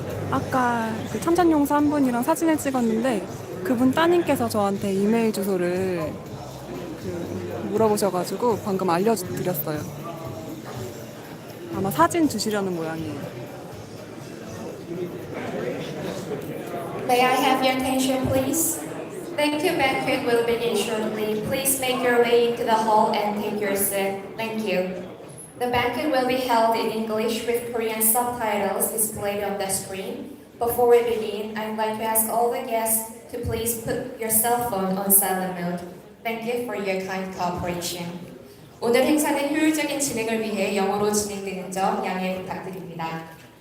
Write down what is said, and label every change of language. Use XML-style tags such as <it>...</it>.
<ko>아까 그 참전용사 한 분이랑 사진을 찍었는데 그분 따님께서 저한테 이메일 주소를 물어보셔가지고 방금 알려드렸어요. 아마 사진 주시려는 모양이에요.</ko> <en>May I have your attention, please? Thank you, banquet will begin shortly. Please make your way into the hall and take your seat. Thank you. The banquet will be held in English with Korean subtitles displayed on the screen. Before we begin, I'd like to ask all the guests to please put your cell phone on silent mode. Thank you for your kind cooperation.</en> <ko>오늘 행사는 효율적인 진행을 위해 영어로 진행되는 점 양해 부탁드립니다.</ko>